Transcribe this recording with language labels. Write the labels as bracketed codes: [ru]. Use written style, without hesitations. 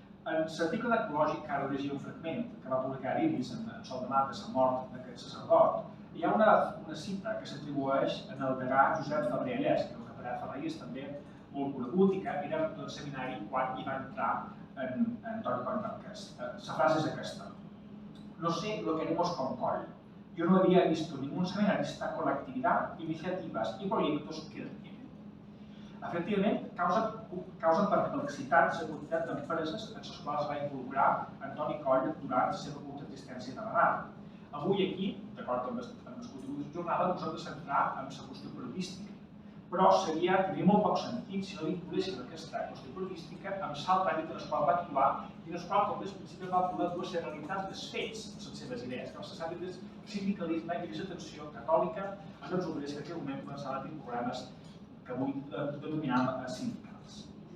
[ca] En l'article d'Eclògic, que ara llegia un fragment que va publicar l'Ignis en sol de marc de la mort d'aquest sacerdot, hi ha una cita que s'atribueix en el degà Josep Febrer Allès, que és un capellà ferrerista també molt conegut i que era del seminari quan hi va entrar Antoni Coll Marquès. La frase és aquesta: [es] no sé lo que haremos con Coll. Yo no había visto ningún seminarista con la actividad, iniciativas y proyectos que él tiene. [ca] Efectivament, causa perplexitat la quantitat d'empreses en les quals va involucrar Antoni Coll durant la seva curta existència de la Avui aquí, d'acord amb els continguts de jornada, ens hem de centrar en la qüestió periodística. Però tindria molt poc sentit si no vinculéssim aquesta qüestió periodística amb l'alt àmbit en el qual va actuar i en el qual, com des principi, va voler dur la realitat dels fets en les seves idees, que els àmbits del sindicalisme i de l'atenció catòlica en els obrers que en aquell moment començaven a tenir programes que avui denominam sindicals.